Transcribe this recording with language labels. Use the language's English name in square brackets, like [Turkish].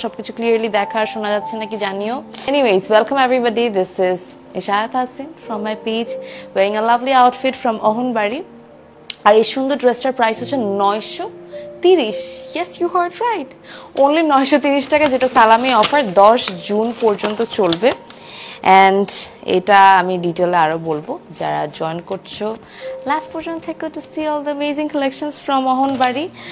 [Bangla] সবকিছু clearly দেখা আর শোনা যাচ্ছে নাকি জানিও. [English] Anyways, welcome everybody. This is Ishayat Hasin from my page wearing a lovely outfit from Ohunbari. [Bangla] আর এই সুন্দর ড্রেসটার প্রাইস হচ্ছে 930. [English] Yes, you heard right. [Bangla] Only 930 টাকা, যেটা সালামি অফার 10 জুন পর্যন্ত চলবে। অ্যান্ড এটা আমি ডিটেলে আরও বলবো, যারা জয়েন করছো লাস্ট পর্যন্ত থেকে [English] to see all the amazing collections from [Bangla] অহনবাড়ি।